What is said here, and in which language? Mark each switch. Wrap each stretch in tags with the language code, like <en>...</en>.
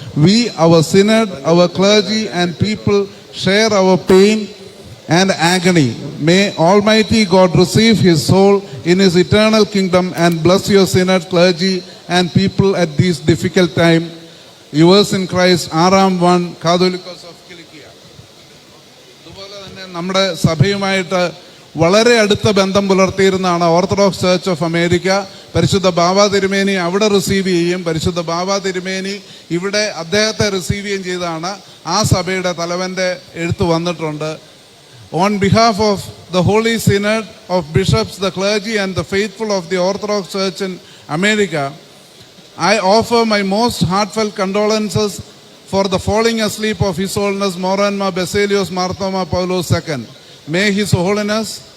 <en>We, our synod, our clergy and people share our pain and agony. May Almighty God receive his soul in his eternal kingdom and bless your synod, clergy and people at this difficult time. Yours in Christ, Aram 1, Catholicos of Kilikia.</en> <ml>അതുപോലെ തന്നെ നമ്മുടെ സഭയുമായിട്ട് വളരെ അടുത്ത ബന്ധം പുലർത്തിയിരുന്നതാണ് orthodox church of America. പരിശുദ്ധ ബാബാ തിരുമേനി അവിടെ receive ചെയ്യും, പരിശുദ്ധ ബാബാ തിരുമേനി ഇവിടെ അദ്ദേഹത്തെ റിസീവ് ചെയ്യുകയും ചെയ്താണ്. ആ സഭയുടെ തലവൻ്റെ എഴുത്ത് വന്നിട്ടുണ്ട്.</ml> <en>On behalf of the Holy Synod of Bishops, the clergy and the faithful of the Orthodox Church in America, I offer my most heartfelt condolences for the falling asleep of His Holiness Moranma Baselios Marthoma Paulos II. May His Holiness</en>